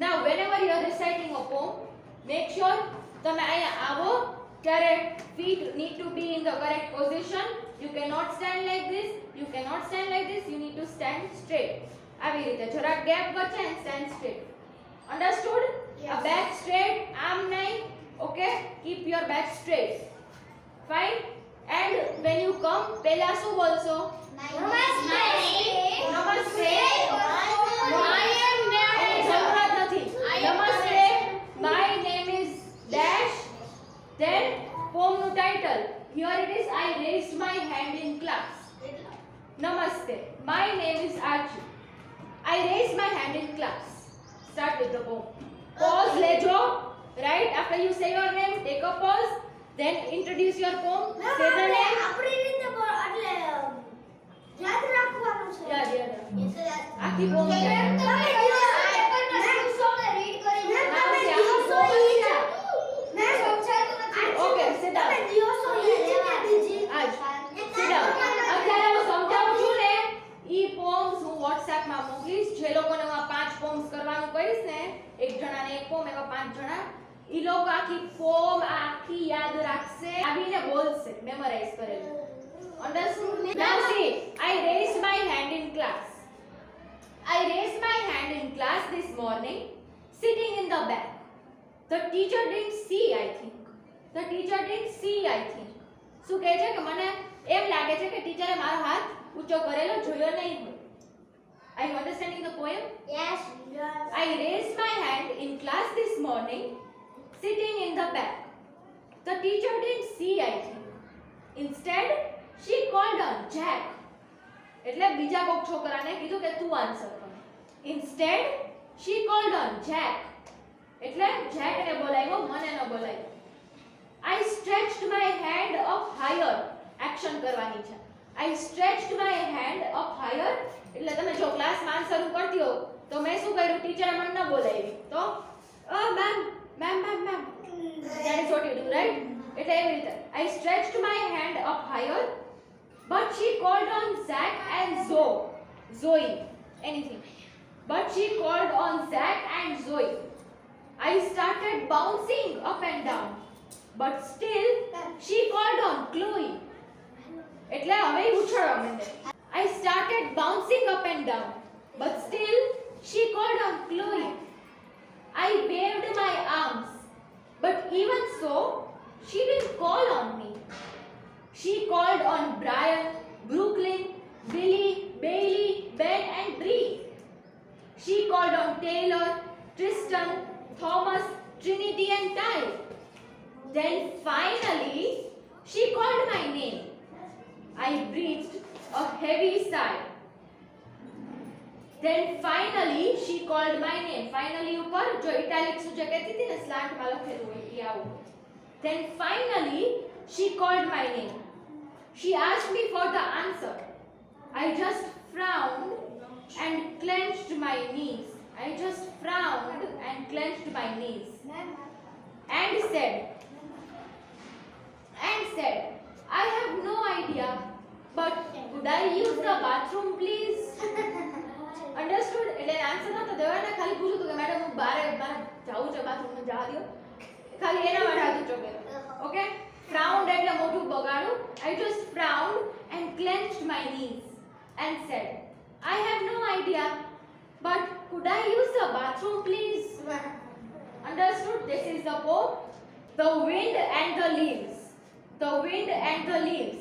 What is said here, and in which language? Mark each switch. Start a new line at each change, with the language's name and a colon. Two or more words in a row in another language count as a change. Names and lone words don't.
English: whenever you are reciting a poem, make sure
Gujarati: તમે અહીંયા આવો ત્યારે
English: feet need to be in the correct position. You cannot stand like this, you cannot stand like this, you need to stand straight.
Gujarati: આવી રીતે જરા gap વચ્ચે
English: and stand straight. Understood? Yes. A back straight, arm નહીં. Okay? Keep your back straight. Fine? And when you come,
Gujarati: પહેલા શું બોલશો? નમસ્તે. નમસ્તે.
English: I am
Gujarati: જરૂરત નથી. નમસ્તે.
English: My name is dash. Then poem નું title. Here it is. I raised my hand in class. Namaste. My name is Archie. I raised my hand in class. Start with the poem. Pause lejo. Right after you say your name, take a pause. Then introduce your poem. Say the name.
Gujarati: આપણી રીતે એટલે યાદ રાખવાનું છે. Yeah. આખી poem યાદ.
English: Okay, sit down. આજ. Sit down.
Gujarati: અત્યારે હું સમજાવું છું ને ઈ પોમ્સ હું WhatsApp માં મોકલીશ. જે લોકોને હું આ 5 પોમ્સ કરવાનું કહીશ ને, એક જણાને એક પોમ, એવા 5 જણા, ઈ લોકો આખી પોમ આખી યાદ રાખશે, આવીને બોલશે, મેમરાઇઝ કરેલું.
English: Understood? Now see, I raised my hand in class. I raised my hand in class this morning, sitting in the back. The teacher didn't see, I think. The teacher didn't see, I think.
Gujarati: શું કહે છે કે મને એમ લાગે છે કે ટીચરે મારો હાથ ઊંચો કરેલો જોયો નહીં હોય.
English: Are you understanding the poem? I raised my hand in class this morning, sitting in the back. The teacher didn't see, I think. Instead, she called on Jack.
Gujarati: એટલે બીજા કોક છોકરાને કીધું કે તું આન્સર કર.
English: Instead, she called on Jack.
Gujarati: એટલે જેકને બોલાવ્યો, મને ન બોલાવ્યો.
English: I stretched my hand up higher.
Gujarati: એક્શન કરવાની છે.
English: I stretched my hand up higher.
Gujarati: એટલે તમે જો ક્લાસમાં આન્સર હું કરતી હો તો મેં શું કર્યું, ટીચરે મને ન બોલાવી તો મેમ
English: that is what you do, right?
Gujarati: એટલે એવી રીતે
English: I stretched my hand up higher, but she called on Zach and Zoe, anything, but she called on Zach and Zoe. I started bouncing up and down, but still she called on Chloe.
Gujarati: એટલે હવે ઉછળવા માંડે.
English: I started bouncing up and down, but still she called on Chloe. I waved my arms, but even so, she didn't call on me. She called on Brian, Brooklyn, Billy, Bailey, Ben and Bree. She called on Taylor, Tristan, Thomas, Trinity and Ty. Then finally, she called my name. I breathed a heavy sigh. Then finally she called my name.
Gujarati: Finally ઉપર જો ઇટાલિક્સ જે કહેતી હતી ને સ્લાન્ટ માં લખેલું હોય એ આવું.
English: Then finally she called my name. She asked me for the answer. I just frowned and clenched my knees. I just frowned and clenched my knees and said, I have no idea, but could I use the bathroom please? Understood?
Gujarati: એટલે આન્સર નતો દેવાને, ખાલી પૂછ્યું હતું કે મેડમ હું બારે જાવું છે બાથરૂમમાં જવા દો, ખાલી એના માટે હાથ ઊંચો કર્યો. ઓકે, frowned એટલે મોઢું બગાડું.
English: I just frowned and clenched my knees and said, I have no idea, but could I use the bathroom please? Understood? This is the poem, The Wind and the Leaves. The wind and the leaves.